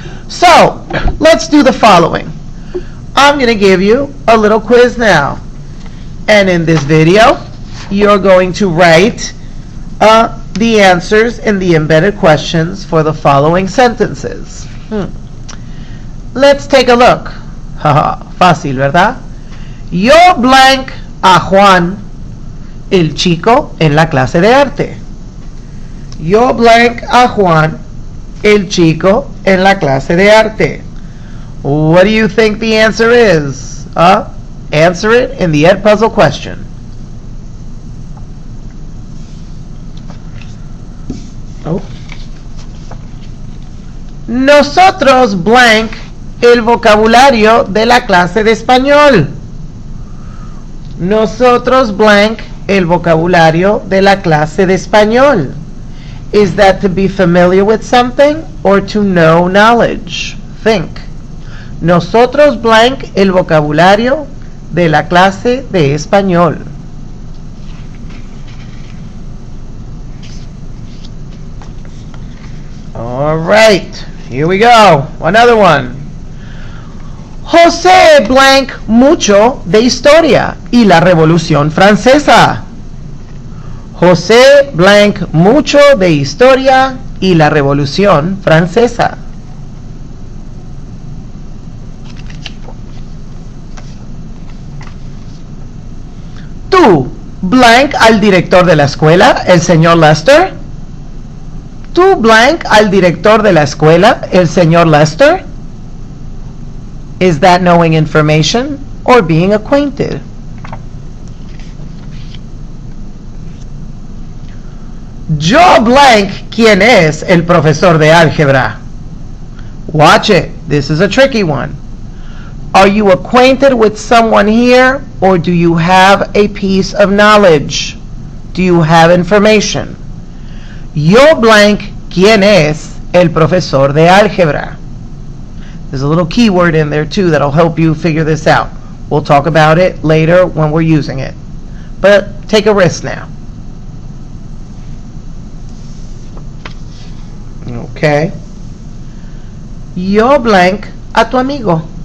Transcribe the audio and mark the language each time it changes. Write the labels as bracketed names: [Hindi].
[English] So, let's do the following. I'm going to give you a little quiz now. And in this video, you're going to write the answers in the embedded questions for the following sentences. Let's take a look. [Spanish] Fácil, ¿verdad? Yo blank a Juan, el chico, en la clase de arte. Yo blank a Juan, el chico, en la clase de arte. [English] What do you think the answer is? Answer it in the Ed Puzzle question. [Spanish] Nosotros blank el vocabulario de la clase de español. Nosotros blank el vocabulario de la clase de español. [English] Is that to be familiar with something or to know knowledge? Think. [Spanish] Nosotros blank el vocabulario de la clase de español. [English] All right, here we go. Another one. [Spanish] José blank mucho de historia y la Revolución Francesa. José blank mucho de historia y la Revolución Francesa. Tú blank al director de la escuela, el señor Lester. Tú blank al director de la escuela, el señor Lester. [English] Is that knowing information or being acquainted? [Spanish] Yo blank quién es el profesor de álgebra. [English] Watch it. This is a tricky one. Are you acquainted with someone here, or do you have a piece of knowledge? Do you have information? [Spanish] Yo blank quién es el profesor de álgebra. [English] There's a little keyword in there too that'll help you figure this out. We'll talk about it later when we're using it. But take a risk now. [Spanish] Okay. Yo blank a tu amigo.